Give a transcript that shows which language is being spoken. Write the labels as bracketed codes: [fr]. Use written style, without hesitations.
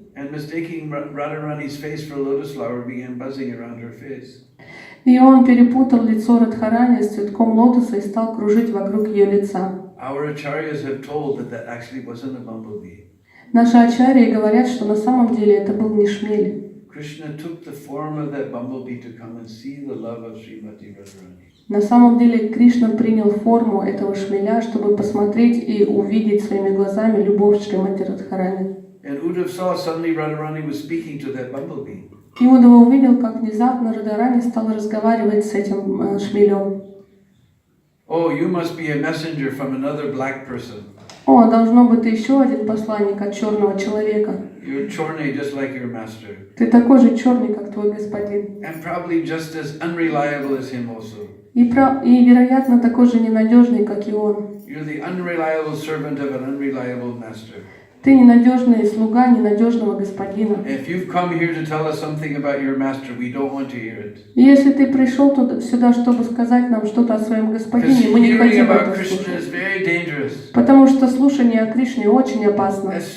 [en] And mistaking Radharani's face for a lotus flower began buzzing around her face. [ru] И он перепутал лицо Радхарани с цветком лотоса и стал кружить вокруг ее лица. [en] Our acharyas have told that actually wasn't a bumblebee. [ru] Наши ачарьи говорят, что на самом деле это был не шмель. [en] Krishna took the form of that bumblebee to come and see the love of Srimati Radharani. [ru] На самом деле Кришна принял форму этого шмеля, чтобы посмотреть и увидеть своими глазами любовь Шримати Радхарани. [en] And Uddhava saw suddenly Radharani was speaking to that bumblebee. [ru] И Удава увидел, как внезапно Радхарани стал разговаривать с этим шмелем. [en] Oh, you must be a messenger from another black person. [ru] О, должно быть, ты еще один посланник от черного человека. [en] You're chorney just like your master. [ru] Ты такой же черный, как твой господин. [en] And probably just as unreliable as him also. [ru] И вероятно, такой же ненадежный, как и он. [en] You're the unreliable servant of an unreliable master. [ru] Ты ненадежный слуга ненадежного господина. [en] If you've come here to tell us something about your master, we don't want to hear it. [ru] И если ты пришел сюда, чтобы сказать нам что-то о своем господине, мы не хотим это слушать. Потому что слушание о Кришне очень опасно.